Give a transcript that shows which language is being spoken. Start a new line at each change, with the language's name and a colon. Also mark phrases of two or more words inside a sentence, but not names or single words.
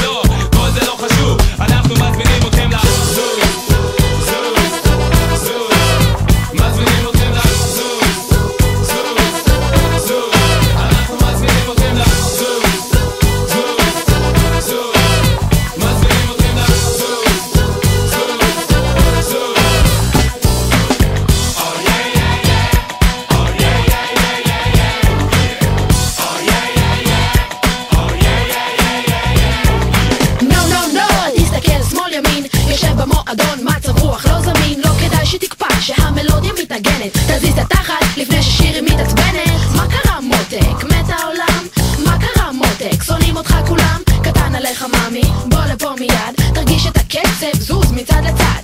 Hebrew: לא, כל זה לא חשוב, אנחנו מזמינים אתכם לזוז, זוז, זוז. מזמינים אתכם לזוז, זוז, זוז. אנחנו מזמינים אתכם לזוז, זוז, זוז. מזמינים אתכם לזוז, זוז, זוז.
English: Oh yeah yeah yeah, oh yeah yeah yeah yeah yeah, oh yeah yeah yeah, oh yeah yeah yeah yeah. No no no,
Hebrew: תסתכל שמאל ימין, יושב במועדון, מצב רוח לא זמין, לא כדאי שתקפא שהמלודיה מתנגנת, תזיז את התחת לפני ששירי מתעצבנת. מה קרה מותק? מת העולם? מה קרה מותק? שונאים אותך כולם? קטן עליך מאמי, בוא לפה מיד, תרגיש את הקצב, זוז מצד לצד.